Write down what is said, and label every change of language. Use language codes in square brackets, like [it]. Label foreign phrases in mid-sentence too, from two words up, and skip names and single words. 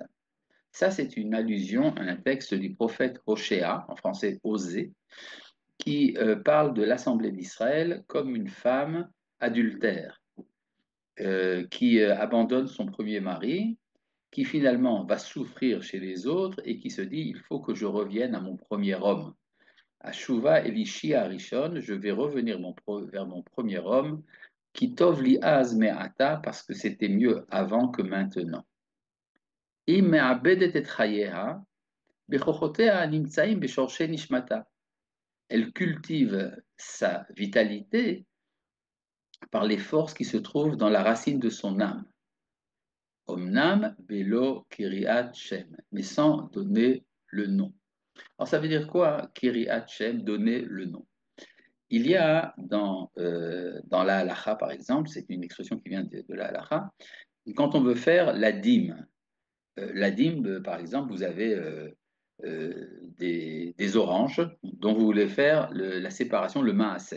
[fr] Ça, c'est une allusion à un texte du prophète Hoshea, en français Osée, qui parle de l'Assemblée d'Israël comme une femme adultère, qui abandonne son premier mari, qui finalement va souffrir chez les autres et qui se dit, il faut que je revienne à mon premier homme. À [he] שובה אל אישי הראשון, [fr] je vais revenir vers mon premier homme, qui [he] טוב לי אז מעתה, [fr] parce que c'était mieux avant que maintenant. [he] אם מעבדת את חייה, בכוחותיה נמצאים בשורש נשמתה. [fr] Elle cultive sa vitalité par les forces qui se trouvent dans la racine de son âme. [he] אמנם בלא קריאת שם, [fr] mais sans donner le nom. Alors ça veut dire quoi, [he] קריאת שם, [fr] donner le nom? Il y a dans la halacha, par exemple, c'est une expression qui vient de la halacha, quand on veut faire la dîme, par exemple, vous avez des oranges dont vous voulez faire la séparation, le maaser.